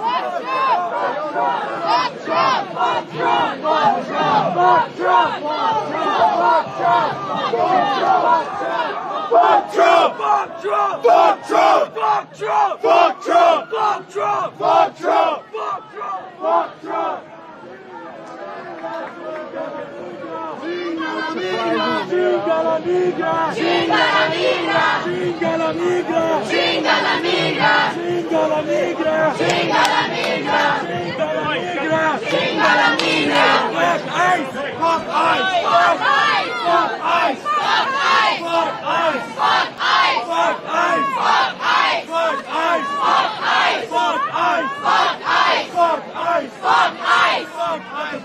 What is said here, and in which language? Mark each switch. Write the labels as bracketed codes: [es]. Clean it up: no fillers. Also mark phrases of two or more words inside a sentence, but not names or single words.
[en] Fuck Trump! Fuck Trump! Fuck Trump! Fuck Trump! Fuck Trump! Fuck Trump! Fuck Trump! Fuck Trump! Fuck Trump! Fuck Trump! Fuck Trump! Fuck Trump! Fuck Trump! [es] Chinga la migra! Chinga la migra! Chinga la migra! Chinga la migra! Chinga la migra! Chinga la migra! Chinga la migra! Chinga la migra! [en] Fuck ICE! Fuck ICE! Fuck ICE! Fuck ICE! Fuck ICE! Fuck ICE! Fuck ICE! Fuck ICE! Fuck ICE! Fuck ICE! Fuck ICE! Fuck ICE! Fuck ICE! Fuck ICE! Fuck ICE! Fuck ICE!